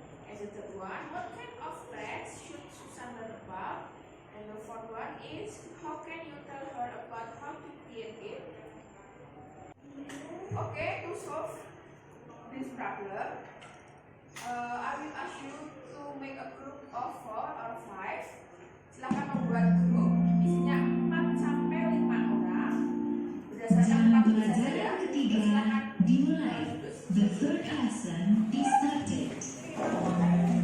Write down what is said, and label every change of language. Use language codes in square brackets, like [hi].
[en] And the third one, what kind of text should Susan learn about? And the fourth one is, how can you tell her about how to create it? Okay, to solve this problem, I will ask you to make a group of 4 or 5. [id] Silakan membuat grup isinya 4 sampai 5 orang. Berdasarkan 4 saja ya. Silakan Dimulai. [en] The third lesson is started.